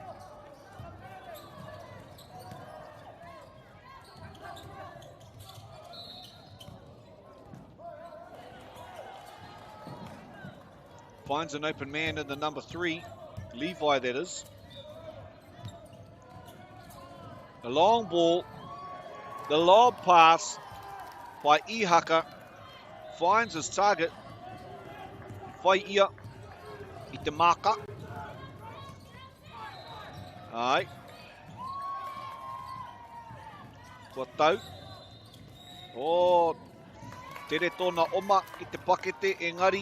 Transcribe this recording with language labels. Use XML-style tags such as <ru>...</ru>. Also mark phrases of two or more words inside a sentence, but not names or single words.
<en>Finds an open man in the number 3, Levi that is. The long ball, the lob pass by Ihaka finds his target.</en> <mi>Whai ia I te maka. Ai. Kua tau. Tere tōna oma ki te pakete engari.</mi>